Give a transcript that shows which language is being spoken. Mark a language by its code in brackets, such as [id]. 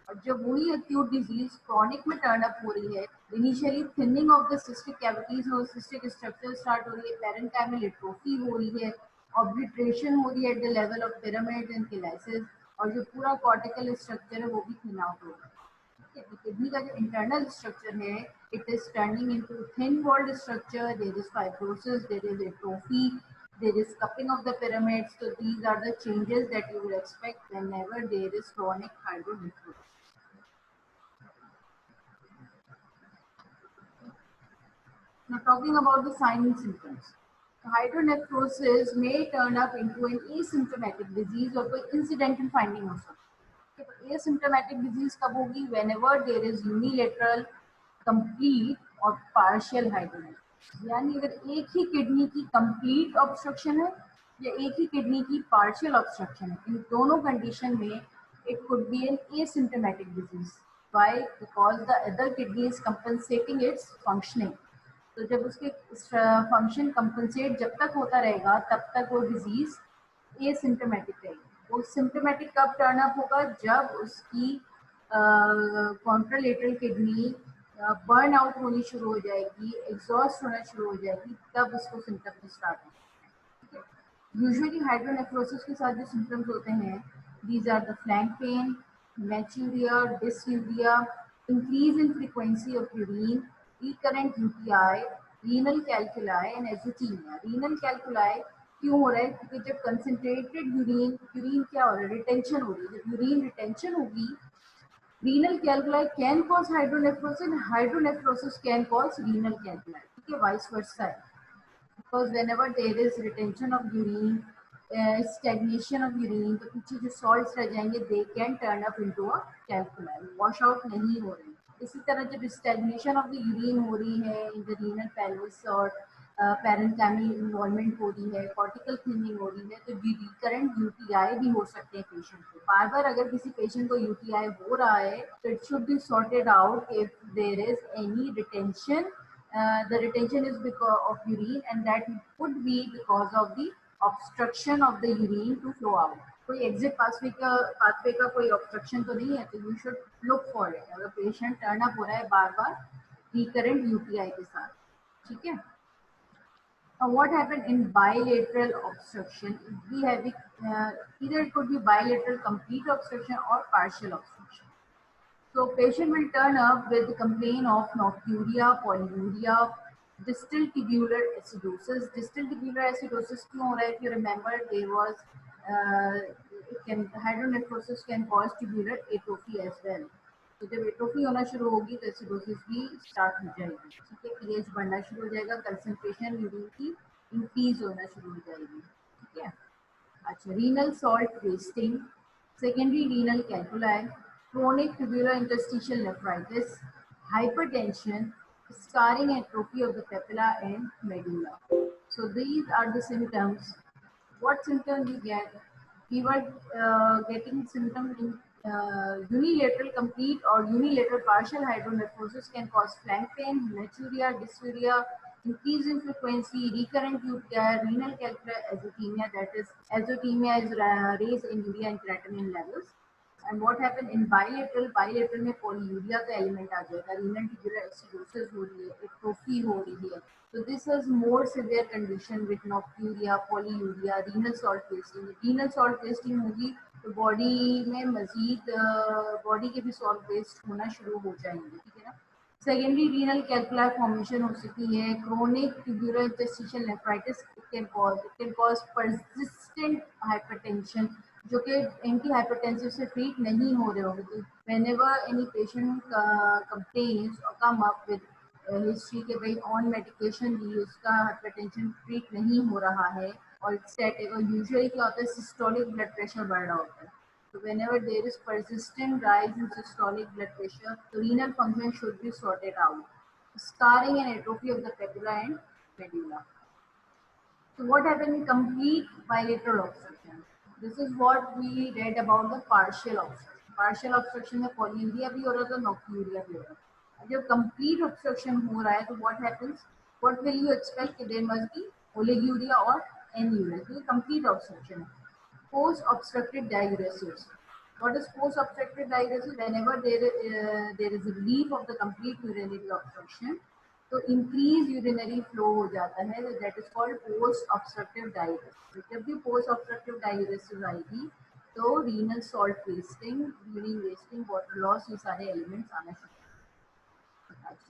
[en] और जब वही acute disease chronic में turn up हो रही है, initially thinning of the cystic cavities और cystic structure start हो रही है, parenchymal atrophy हो रही है, obliteration हो रही है at the level of pyramids and cheilitis [hi] और जो पूरा cortical structure है वो भी thin out हो रहा है. किडनी का जो इंटरनल स्ट्रक्चर है [en] It is turning into thin walled structure, there is fibrosis, there is atrophy, there is cupping of the pyramids. So these are the changes that you will expect whenever there is chronic hydronephrosis. Now talking about the signs and symptoms. Hydronephrosis may turn up into an asymptomatic disease or [hi] कोई incidental finding हो सकता है. Asymptomatic disease कब होगी? [en] Whenever there is unilateral, complete और partial hydronephrosis. [hi] यानी अगर एक ही किडनी की complete obstruction है या एक ही किडनी की partial obstruction है, इन दोनों कंडीशन में [en] it could be an asymptomatic disease. Why? Because the other kidney is compensating its functioning. [hi] तो जब उसके फंक्शन कंपनसेट जब तक होता रहेगा तब तक वो डिजीज एसिम्टोमेटिक रहेगी. वो सिम्टोमेटिक कब टर्न अप होगा? जब उसकी कॉन्ट्रालेटरल किडनी बर्न आउट होनी शुरू हो जाएगी, एग्जॉस्ट होना शुरू हो जाएगी, तब उसको सिम्टम्स स्टार्ट होंगे. यूजुअली हाइड्रोनेफ्रोसिस के साथ जो सिम्टम्स होते हैं, [en] These are the flank pain, hematuria, dysuria, increase in frequency of urine, recurrent UTI, renal calculi and azotemia. [hi] Renal calculi क्यों हो रहा है? क्योंकि जब कंसंट्रेटेड यूरिन क्या हो रहा है? रिटेंशन हो रही है. जब यूरिन रिटेंशन होगी, [en] renal calculi can cause hydronephrosis, hydronephrosis can cause renal calculi. [hi] ठीक है, vice versa है. [en] Because whenever there is retention of urine, stagnation of urine, [hi] तो पीछे जो salts रह जाएंगे, [en] they can turn up into a calculi. [hi] wash out नहीं हो रहे. इसी तरह जब स्टैग्नेशन ऑफ द यूरिन हो रही है इन द रीनल पेल्विस और पैरेंकाइमल इन्वॉल्वमेंट हो रही है, कॉर्टिकल थिनिंग हो रही है, तो रिकरेंट यूटीआई भी हो सकते हैं पेशेंट को. बार बार अगर किसी पेशेंट को यूटीआई हो रहा है तो [en] It should be sorted out if there is any retention. The retention is because of urine and that could be because of the obstruction of the urine to flow out. [hi] कोई exit pathway का कोई obstruction तो नहीं है, तो [en] You should look for it. [hi] अगर patient turn up हो रहा है बार बार रिकरेंट यूटीआई के साथ. ठीक है. [en] Now what happened in bilateral obstruction? We have either it could be bilateral complete obstruction or partial obstruction. So patient will turn up with complaint of nocturia, polyuria, distal tubular acidosis. [hi] Distal tubular acidosis क्यों हो रहा है? [en] If you remember, there was hydronephrosis can cause tubular atrophy as well. [hi] तो जब atrophy होना शुरू होगी तो एसिडोसिस भी स्टार्ट हो जाएगी. ठीक है, पीएच बढ़ना शुरू हो जाएगा, कंसंट्रेशन यूरिन की इंक्रीज होना शुरू हो जाएगी. ठीक है. [en] अच्छा, renal salt wasting, secondary renal calculi, chronic tubular interstitial nephritis, hypertension, scarring and atrophy of the papilla and medulla. So these are the symptoms. What symptoms you get? We were getting symptoms in unilateral complete or unilateral partial hydronephrosis can cause flank pain, maturia, dysuria, increase in frequency, recurrent UTI, renal calculi, azotemia. That is, azotemia is raised in urea and creatinine levels. And what happened in bilateral? [hi] Bilateral में polyuria का element आ जाएगा, renal tubular acidosis हो रही है, atrophy हो रही है. [en] So this is more severe condition with nocturia, polyuria, renal salt wasting. [hi] Renal salt wasting होगी तो body में मजीद body के भी salt waste होना शुरू हो जाएंगे. ठीक है ना. सेकेंडरी रीनल कैल्कुलाई फॉर्मेशन हो सकती है, chronic tubular interstitial nephritis can cause persistent hypertension, जो कि एंटी हाइपरटेंसिव से ट्रीट नहीं हो रहे होंगे। तो व्हेनेवर एनी पेशेंट कंप्लेन्स और कम अप विद हिस्ट्री के भाई ऑन मेडिकेशन भी उसका हाइपरटेंशन ट्रीट नहीं हो रहा है और यूजुअली क्या होता है, सिस्टोलिक ब्लड प्रेशर बढ़ रहा होता है। [en] So whenever there is persistent rise in systolic blood pressure, the renal function should be sorted out. Scarring and atrophy of the fibula and medulla. So what happened in complete bilateral obstruction? This is what we read about the partial obstruction. [hi] Partial obstruction में polyuria भी हो रहा था, nocturia भी हो रहा था. जब complete obstruction हो रहा है, तो [en] what happens? What will you expect? There must be oliguria or anuria. [hi] तो complete obstruction है. Post-obstructive diuresis. [en] What is post-obstructive diuresis? Whenever there is a relief of the complete urinary obstruction, [hi] तो increase urinary flow हो जाता है, [en] That is called post obstructive diuresis. [hi] जब भी post obstructive डाययूरेसिस आएगी तो renal salt wasting, urine wasting, water loss, ये सारे एलिमेंट्स आना शुरू होता है।